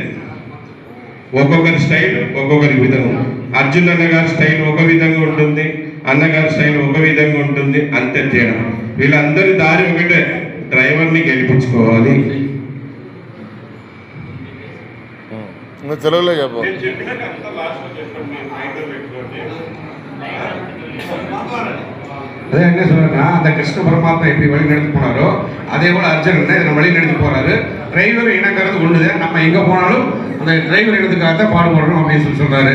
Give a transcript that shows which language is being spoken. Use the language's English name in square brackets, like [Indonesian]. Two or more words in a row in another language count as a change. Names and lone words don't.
[Telugu] ఒక్కొక్కరి స్టైల్ ఒక్కొక్కరి విధంగా. అర్జున్ అన్న గారి స్టైల్ ఒక విధంగా ఉంటుంది, అన్నగారి స్టైల్ ఒక విధంగా ఉంటుంది, అంతే తేడా. వీళ్ళందరి దారి ఒకటే, డ్రైవర్ని గెలిపించుకోవాలి. తెలుగులో చెప్పు. [Tamil] அதே என்ன சொல்றேன்னா, அந்த கிருஷ்ண பரமாத்மா எப்படி வழி நடத்தி போனாரோ அதே போல அர்ஜுன் இதை வழி நடத்தி போறாரு. டிரைவர் இனங்கிறது ஒண்ணுது, நம்ம எங்க போனாலும் அந்த டிரைவர் இடத்துக்காக தான் பாடுபடுறோம் அப்படின்னு சொல்றாரு.